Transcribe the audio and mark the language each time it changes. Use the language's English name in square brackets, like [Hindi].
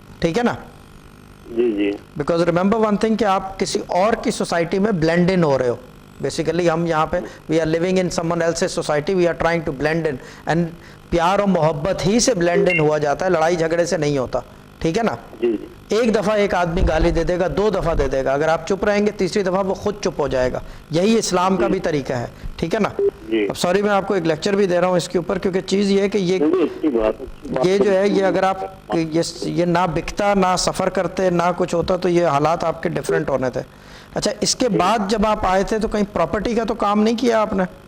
[Urdu] ٹھیک ہے نا. جی جی. [English] because remember one thing [Urdu] کہ آپ کسی اور کی سوسائٹی میں بلینڈ ان ہو رہے ہو. بیسیکلی ہم یہاں پہ [English] we are living in someone else's society, we are trying to blend in, [Urdu] and پیار اور محبت ہی سے بلینڈ ان ہوا جاتا ہے، لڑائی جھگڑے سے نہیں ہوتا. ٹھیک ہے نا. جی جی. ایک دفعہ ایک آدمی گالی دے دے گا، 2 دفعہ دے دے گا، اگر آپ چپ رہیں گے تیسری دفعہ وہ خود چپ ہو جائے گا. یہی اسلام کا بھی طریقہ ہے. ٹھیک ہے نا. اب سوری میں آپ کو ایک لیکچر بھی دے رہا ہوں اس کے اوپر، کیونکہ چیز یہ ہے کہ یہ جو ہے یہ اگر آپ یہ نہ بکتا، نہ سفر کرتے، نہ کچھ ہوتا تو یہ حالات آپ کے ڈیفرنٹ ہونے تھے. اچھا، اس کے بعد جب آپ آئے تھے تو کہیں پراپرٹی کا تو کام نہیں کیا آپ نے؟